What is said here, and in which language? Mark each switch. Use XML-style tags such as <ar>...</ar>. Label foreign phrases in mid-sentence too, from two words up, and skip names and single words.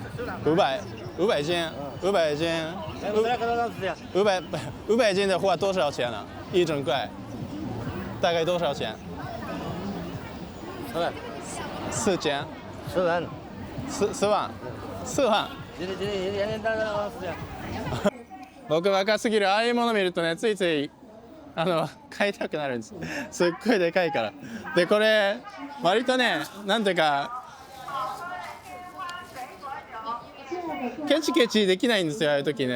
<zh>500 斤，500斤。500斤的话多少钱呢？一整块，大概多少钱 4万。 4千。 4万。 4万。4万。</zh> <ja>僕若すぎる。ああいうもの見るとね、ついつい買いたくなるんです。すっごいでかいから。でこれ割とね、なんていうかケチケチできないんですよ、ああいう時ね。</ja>